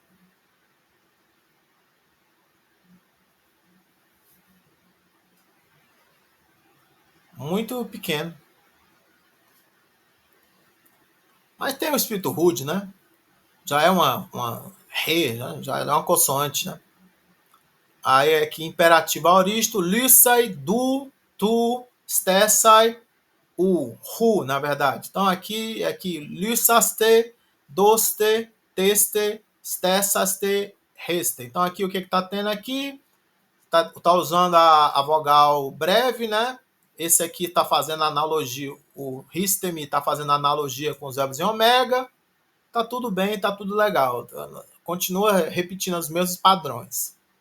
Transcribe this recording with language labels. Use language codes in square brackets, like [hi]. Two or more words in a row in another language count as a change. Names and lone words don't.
[pt] Muito pequeno. Mas tem o espírito rude, né? Já é uma re, né? Já é uma consoante, né? Aí é aqui imperativo aoristo, [el] λῦσαι, δός, θές, στῆσαι, ἕς, [pt] na verdade. Então aqui [el] λύσατε, δότε, θέτε, στήσατε, ἕτε. [pt] Então aqui o que está tendo aqui? Tá usando a vogal breve, né? Esse aqui está fazendo analogia, o ristemi está fazendo analogia com os verbos em ômega. Tá tudo bem, tá tudo legal. Continua repetindo os mesmos padrões.